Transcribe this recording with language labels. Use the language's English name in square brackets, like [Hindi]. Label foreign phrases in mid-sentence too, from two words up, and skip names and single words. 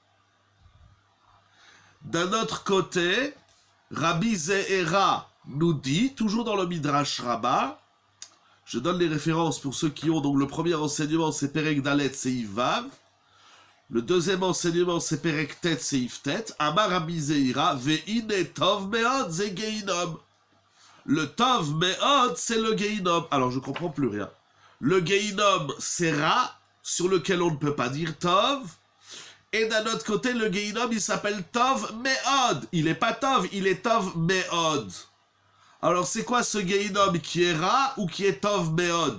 [French] D'un autre côté, Rabbi Ze'era nous dit, toujours dans le Midrash Rabbah, je donne les références pour ceux qui ont, donc le premier enseignement c'est [Hebrew] פרק דלת סעיף וו, [French] le deuxième enseignement c'est [Hebrew] פרק טית סעיף טית, אמר רבי זעירא, והנה טוב מאד זה גיהנם. [French] Le [Hebrew] טוב מאד [French] c'est le Geinom. Alors je comprends plus rien. Le Geinom c'est Ra, sur lequel on ne peut pas dire Tov, et d'un autre côté le Geinom il s'appelle [Hebrew] טוב מאד. [French] Il n'est pas Tov, il est [Hebrew] טוב מאד. [French] Alors c'est quoi ce Geinom qui est Ra ou qui est [Hebrew] טוב מאד?